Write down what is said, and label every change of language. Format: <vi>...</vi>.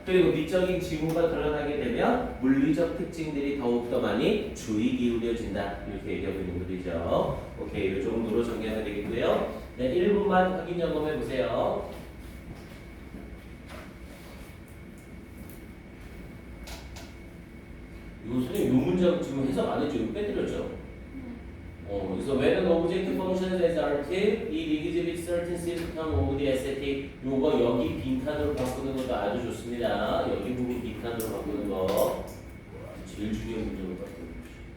<ko>그리고 미적인 징후가 드러나게 되면 물리적 특징들이 더욱더 많이 주의 기울여진다 이렇게 얘기하고 있는 글이죠. 오케이, 이 정도로 정리하면 되겠고요. 네, 1분만 확인 점검해 보세요. 이거 선생님 이 문장 지금 해석 안 했죠? 이거 빼드렸죠? 그래서</ko> <en>when an object functions as art, it exhibits certain symptom of the aesthetic.</en> <ko>요거 여기 빈칸으로 바꾸는 것도 아주 좋습니다. 여기 부분 빈칸으로 바꾸는 거 제일 중요한 문제로 바꾸는 거죠.</ko>